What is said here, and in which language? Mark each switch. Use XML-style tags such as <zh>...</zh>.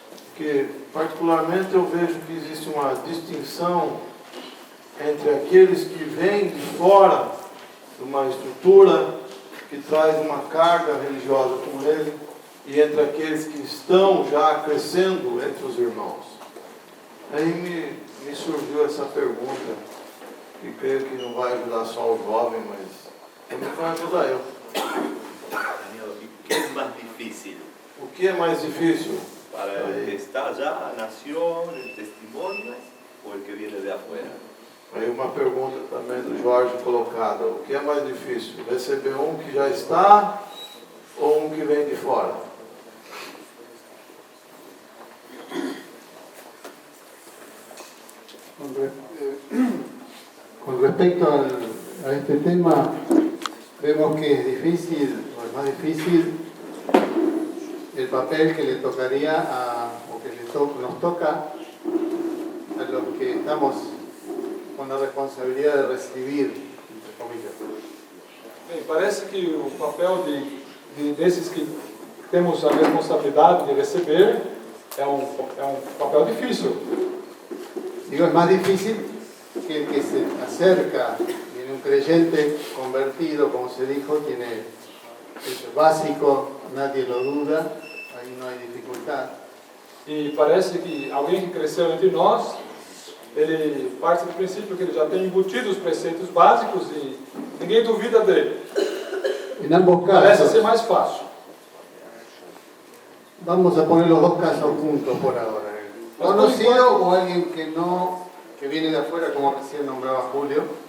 <pt>Porque, particularmente, eu vejo que existe uma distinção entre aqueles que vêm de fora de uma estrutura que traz uma carga religiosa com ele, e entre aqueles que estão já crescendo entre os irmãos. Aí me surgiu essa pergunta, que creio que não vai ajudar só o jovem, mas também vai ajudar eu.</pt> <es>Daniel, ¿qué es más difícil?</es> <pt>O que é mais difícil?</pt> <es>¿Para el que está allá, nació, el testimonio, o el que viene de afuera?</es> <pt>Aí uma pergunta também do Jorge colocado, o que é mais difícil? Receber um que já está ou um que vem de fora?</pt> <es>Con respecto a este tema, vemos que es difícil, o es más difícil, el papel que le tocaría o que nos toca a los que estamos con la responsabilidad de recibir, entre comillas.</es> <pt>Bem, parece que o papel desses que temos a responsabilidade de receber é um papel difícil.</pt> <es>Digo, es más difícil que el que se acerca, viene un creyente convertido, como se dijo, tiene eso es básico, nadie lo duda, ahí no hay dificultad.</es> <pt>E parece que alguém que cresceu entre nós, ele parte do princípio que ele já tem embutido os preceitos básicos e ninguém duvida dele.</pt> <es>En ambos</es> <pt>Parece</pt> <es>casos,</es> <pt>ser mais fácil.</pt> <es>vamos a poner los dos casos juntos por ahora. Conocido o alguien que viene de afuera, como recién nombraba Julio.</es>